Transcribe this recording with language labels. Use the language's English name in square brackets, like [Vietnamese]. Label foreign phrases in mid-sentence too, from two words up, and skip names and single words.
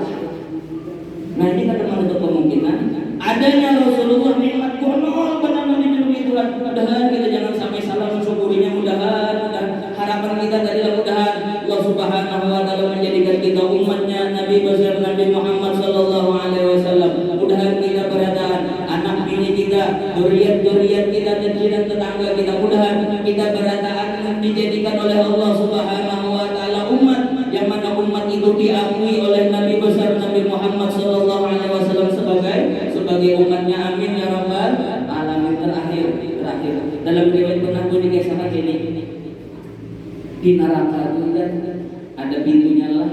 [Indonesian] Nah ini kadang menutup kemungkinan adanya Rasulullah nikmat konon benar-benar dilindungi Tuhan. Mudah-mudahan kita jangan sampai salah mensyukurinya. Mudah-mudahan harapan kita adalah mudah-mudahan Allah [Arabic] سبحانه وتعالى [Indonesian] menjadikan kita umatnya Nabi besar Nabi Muhammad [Arabic] صلى الله عليه وسلم. [Banjar] Mudah-mudahan kita berataan anak bini kita, duriat kita dan tetangga kita, mudah-mudahan kita berataan dijadikan oleh Allah [Arabic] سبحانه وتعالى [Banjar] umat yang mana umat itu diakui oleh Nabi besar Nabi Muhammad [Arabic] صلى الله عليه وسلم [Banjar] sebagai umatnya. [Arabic] آمين يا رب العالمين. [Indonesian] Terakhir dalam riwayat pernah dikisahkan ini di neraka itu kan ada pintunya lah.